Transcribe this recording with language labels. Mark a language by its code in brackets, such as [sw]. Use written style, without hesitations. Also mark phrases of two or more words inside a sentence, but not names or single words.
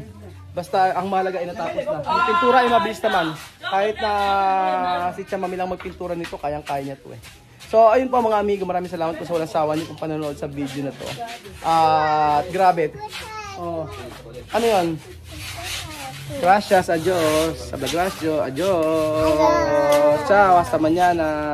[tl] Basta ang mahalaga ay natapos na. Yung pintura ay mabilis naman. Kahit na si Chamami lang magpintura nito, kayang-kaya niya to eh. So ayun po mga amigo, maraming salamat po sa walang sawa niyo kung panonood sa video na to. At grabe. Ano yun? [es] Gracias, adios. Sabla gracio, adios. Ciao, hasta mañana.